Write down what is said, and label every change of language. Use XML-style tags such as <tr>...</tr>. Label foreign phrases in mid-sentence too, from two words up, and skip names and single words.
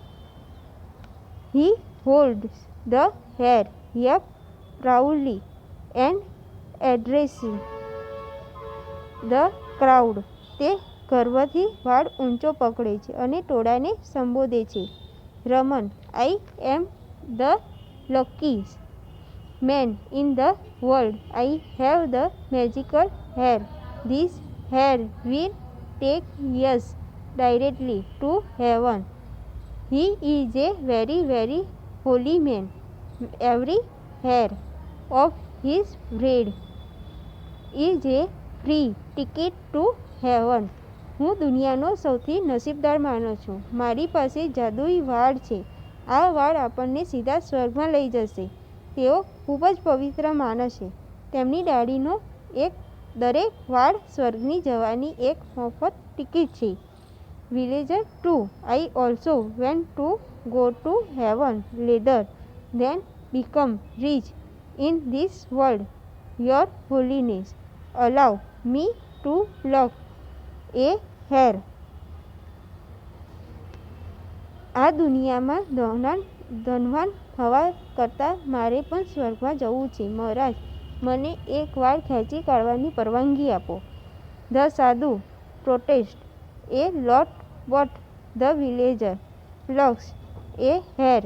<en>He holds the hair up proudly and addressing the crowd.</en> <gu>તે ગર્વથી વાળ ઊંચો પકડે છે અને ટોળાને સંબોધે છે.</gu> <en>રમન, I am the luckiest man in the world. I have the magical hair. This hair will take us directly to heaven. He is a very, very holy man. Every hair of his head is a free ticket to heaven.</en> <gu>હું દુનિયાનો સૌથી નસીબદાર માણસ છું. મારી પાસે જાદુઈ વાળ છે. આ વાળ આપણને સીધા સ્વર્ગમાં લઈ જશે. તેઓ ખૂબ જ પવિત્ર માણસ છે. તેમની દાઢીનો દરેક વાળ સ્વર્ગની જવાની એક મફત ટિકિટ છે.</gu> <en>વિલેજર 2, I also want to go to heaven later then become rich in this world. Your holiness, allow me to pluck a hair.</en> <gu>આ દુનિયામાં ધનવાન થવા કરતાં મારે પણ સ્વર્ગમાં જવું છે. મહારાજ, મને એક વાળ ખેંચી કાઢવાની પરવાનગી આપો.</gu> <en>The સાધુ protest a lot but the villager lucks a hair.</en>